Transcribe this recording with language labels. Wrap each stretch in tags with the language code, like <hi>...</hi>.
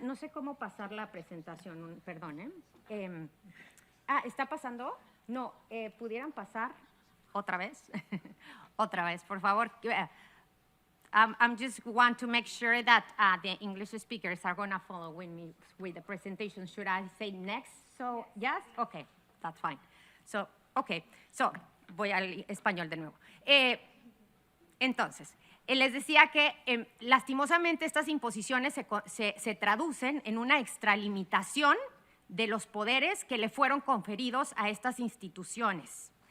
<es>No sé cómo pasar la presentación, perdón. ¿Está pasando? No, ¿pudieran pasar otra vez? Otra vez, por favor.</es> <en>I'm just want to make sure that the English speakers are going to follow with me with the presentation. Should I say next? So, yes? Okay, that's fine.</en> <es>So, okay, so voy al español de nuevo. Entonces, les decía que lastimosamente estas imposiciones se traducen en una extralimitación de los poderes que le fueron conferidos a estas instituciones.</es>